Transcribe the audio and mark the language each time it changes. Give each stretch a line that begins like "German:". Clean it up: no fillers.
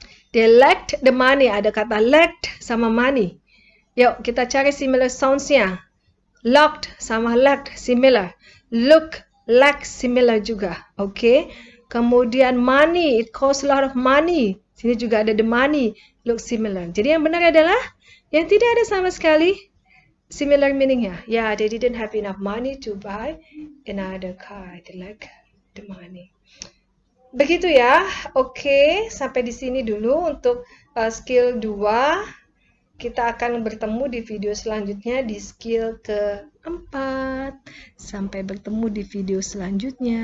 English: They lacked the money.
Indonesian: Ada kata lacked sama money. Yuk, kita cari similar sounds-nya. Locked sama lacked, similar.
English: Look, lack, similar juga. Oke. Kemudian money, it costs a lot of money.
Indonesian: Sini juga ada
English: the money, look similar.
Indonesian: Jadi yang benar adalah yang tidak ada sama sekali similar meaning-nya.
English: Yeah, they didn't have enough money to buy another car. They lack the money.
Indonesian: Begitu ya. Oke, sampai di sini dulu untuk skill 2. Kita akan bertemu di video selanjutnya di skill ke-4. Sampai bertemu di video selanjutnya.